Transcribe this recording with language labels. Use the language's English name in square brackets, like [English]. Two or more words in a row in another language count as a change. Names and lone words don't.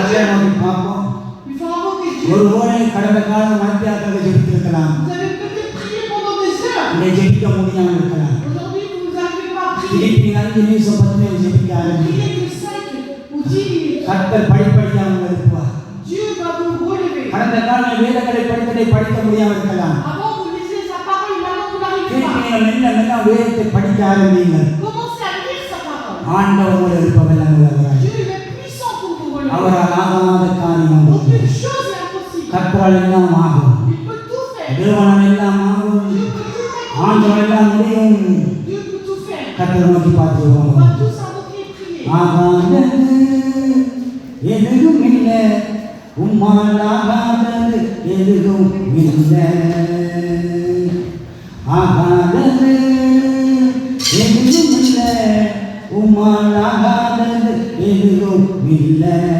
[Tamil] கர்த்தரை [French] Dieu. [Tamil] நோக்கி பார்ப்போம். [French] Il faut invoquer Dieu. [Tamil] ஒரு ஓரை கடந்த காலம் மத்தியாத்தாக ஜெபித்திருக்கலாம். [French] Vous avez peut-être prié pendant des heures. [Tamil] இதை ஜெபிக்க முடியாமல் இருக்கலாம். [French] Aujourd'hui, vous n'arrivez pas à prier. [Tamil] திருப்பி 5 நிமிஷம் 10 நிமிஷம் ஜெபிக்க ஆரம்பிங்க. [French] Priez que 5 ou 10 minutes. [Tamil] கர்த்தர் படிப்படியாக உங்களை எழுப்புவார். [French] Dieu va vous relever. [Tamil] கடந்த காலம் வேதங்களை படிக்க முடியாமல் இருக்கலாம். [French] Avant, vous lisez sa parole, maintenant vous n'arrivez [Tamil] திருப்பி [French] pas. [Tamil] நீங்கள் மெல்ல மெல்ல வேதத்தை படிக்க ஆரம்பிங்கள். [French] Commencez à lire sa parole. [Tamil] ஆண்டவர் உங்களை எழுப்பவெல்லாம் உள்ளவராய். [French] Dieu il est puissant pour vous relever. [Tamil] அவரால் ஆகாத காரியம் ஒன்றும் இல்லை. [French] Aucune chose n'est impossible. [Tamil] கர்த்தரால் எல்லாம் ஆகும். [French] Il peut tout faire. [Tamil] தேவனால் எல்லாம் ஆகும். [French] Dieu peut tout faire. [Tamil] ஆண்டவர் எல்லாம் முடியும். [French] Dieu peut tout faire. [Tamil] கர்த்தரை நோக்கி [French] On [Tamil] பார்த்துருவோம். [French] va tous invoquer et prier. [Tamil] ஆகாதது எதுவும் இல்லை, உம்மால் ஆகாதது எதுவும் இல்லை. ஆகாதது எதுவும் இல்லை, உம்மால் ஆகாதது எதுவும் இல்லை.